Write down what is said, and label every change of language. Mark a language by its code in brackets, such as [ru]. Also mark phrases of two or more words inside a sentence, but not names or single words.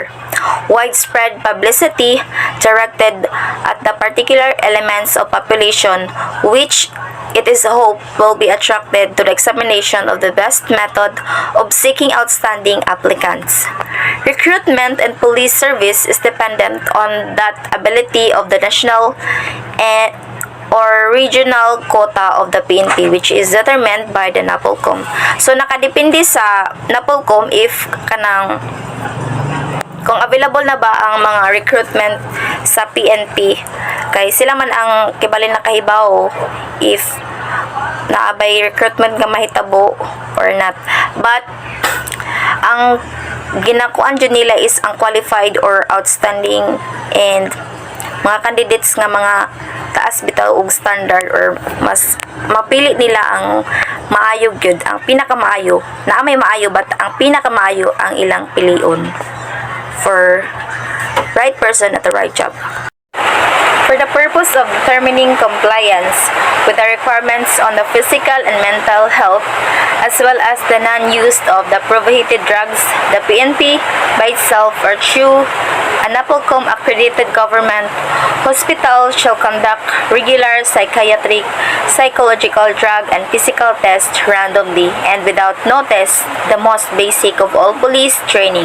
[en] Widespread publicity directed at the particular elements of population which it is hoped will be attracted to the examination of the best method of seeking outstanding applicants. Recruitment and police service is dependent on that ability of the national or regional quota of the PNP, which is determined by the NAPOLCOM. [ceb] So nakadepende sa NAPOLCOM if kung available na ba ang mga recruitment sa PNP, kay sila man ang kibalin na kahibaw if naabay recruitment nga mahitabo [en] or not. [ceb] But ang ginakuan dyan nila is ang [en] qualified or outstanding [ceb] and mga candidates nga mga taas bitaw og standard or mas mapili nila ang maayo gyud, ang pinakamaayo na may maayo, but ang pinakamaayo ang ilang pilion [en] for right person at the right job. For the purpose of determining compliance with the requirements on the physical and mental health, as well as the non-use of the prohibited drugs, the PNP by itself or through a NAPOLCOM accredited government hospital shall conduct regular psychiatric, psychological, drug, and physical tests randomly and without notice, the most basic of all police training.